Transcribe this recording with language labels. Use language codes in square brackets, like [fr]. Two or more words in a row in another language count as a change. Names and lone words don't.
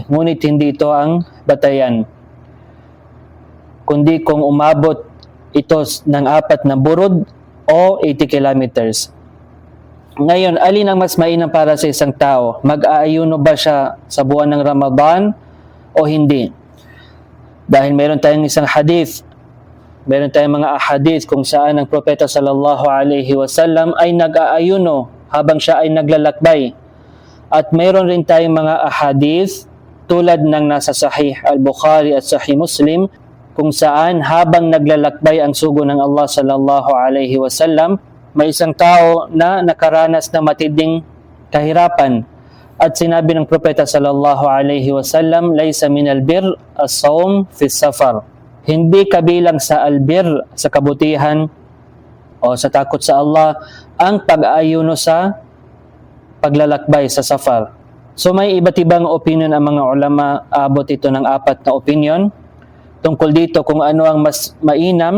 [tl] Ngunit hindi ito ang batayan. Kundi kung umabot ito ng 4 na burod o 80 kilometers. Ngayon, alin ang mas mainam para sa isang tao? Mag-aayuno ba siya sa buwan ng Ramadan o hindi? Dahil meron tayong isang hadith, meron tayong mga ahadith kung saan ang propeta [ar] صلى الله عليه وسلم [tl] ay nag-aayuno habang siya ay naglalakbay. At meron rin tayong mga ahadith tulad ng nasa Sahih al-Bukhari at Sahih Muslim kung saan habang naglalakbay ang sugo ng Allah [ar] صلى الله عليه وسلم, [tl] may isang tao na nakaranas ng matinding kahirapan. At sinabi ng propeta [ar] صلى الله عليه وسلم, "ليس من البر الصوم في السفر." [tl] Hindi kabilang sa albir, sa kabutihan o sa takot sa Allah, ang pag-aayuno sa paglalakbay sa safar. So may iba't ibang opinion ang mga ulama, abot ito ng 4 na opinion tungkol dito kung ano ang mas mainam.